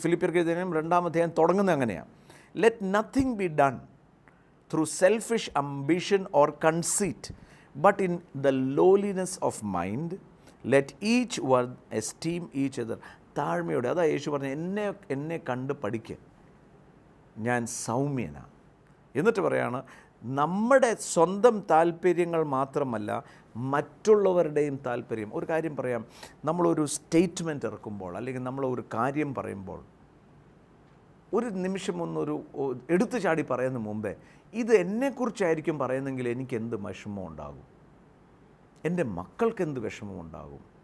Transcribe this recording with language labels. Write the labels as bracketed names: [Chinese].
[Malayalam] ഫിലിപ്പിയർക്ക് എഴുതിയ 2-ാം അധ്യായം തുടങ്ങുന്നത് അങ്ങനെയാണ്. [English] Let nothing be done through selfish ambition or conceit, but in the lowliness of mind, let each one esteem each other. [Malayalam] താഴ്മയോടെ, അതാ യേശു പറഞ്ഞു, എന്നെ കണ്ട് പഠിക്കുക, ഞാൻ സൗമ്യനാണ്. എന്നിട്ട് പറയാണ്, നമ്മുടെ സ്വന്തം താല്പര്യങ്ങൾ മാത്രമല്ല മറ്റുള്ളവരുടെയും താല്പര്യം. ഒരു കാര്യം പറയാം, നമ്മളൊരു സ്റ്റേറ്റ്മെൻറ്റ് ഇറക്കുമ്പോൾ അല്ലെങ്കിൽ നമ്മളൊരു കാര്യം പറയുമ്പോൾ ഒരു നിമിഷം ഒന്നൊരു എടുത്തു ചാടി പറയുന്ന മുമ്പേ ഇത് എന്നെക്കുറിച്ചായിരിക്കും പറയുന്നെങ്കിൽ എനിക്ക് എന്ത് വിഷമം ഉണ്ടാകും, എൻ്റെ മക്കൾക്ക് എന്ത് വിഷമം ഉണ്ടാകും.